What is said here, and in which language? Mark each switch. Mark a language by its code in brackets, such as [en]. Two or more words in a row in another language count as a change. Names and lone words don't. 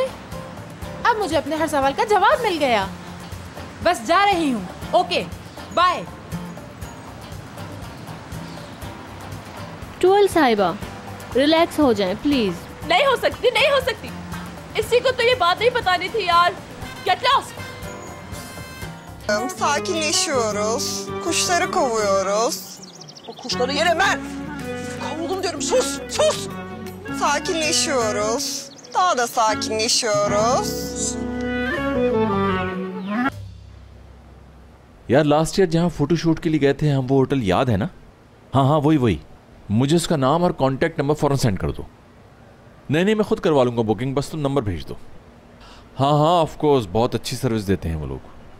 [hi] अब मुझे अपने हर सवाल का जवाब मिल गया। बस जा रही हूँ, [en] okay bye. [hi] टुअल साहिबा, रिलैक्स हो जाएं प्लीज। नहीं हो सकती, नहीं हो सकती। इसी को तो ये बात नहीं बतानी थी यार। [en] get lost. [tr] Sakinleşiyoruz. Kuşları kovuyoruz. O kuşları yere ver. Kovuldum diyorum. Sus, sus. Sakinleşiyoruz. Daha da sakinleşiyoruz. [hi] यार [en] last year [hi] जहाँ फोटोशूट के लिए गए थे हम, वो होटल याद है ना? हाँ, वही। मुझे उसका नाम और [en] contact number [hi] फौरन सेंड कर दो। नहीं, मैं खुद करवा लूँगा बुकिंग, बस तुम नंबर भेज दो। हाँ [en] of course, [hi] बहुत अच्छी सर्विस देते हैं वो लोग।